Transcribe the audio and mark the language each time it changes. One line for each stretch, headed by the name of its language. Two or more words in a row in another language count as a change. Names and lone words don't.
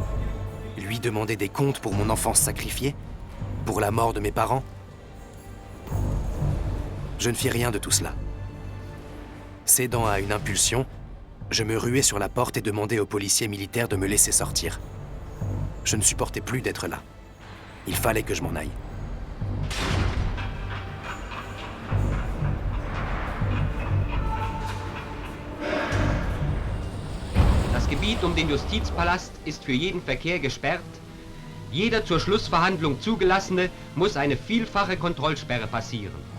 French: Lui demander des comptes pour mon enfance sacrifiée? Pour la mort de mes parents? Je ne fis rien de tout cela. Cédant à une impulsion, je me ruai sur la porte et demandai aux policiers militaires de me laisser sortir. Je ne supportais plus d'être là. Il fallait que je m'en aille.
German: Das Gebiet um den Justizpalast ist für jeden Verkehr gesperrt. Jeder zur Schlussverhandlung Zugelassene muss eine vielfache Kontrollsperre passieren.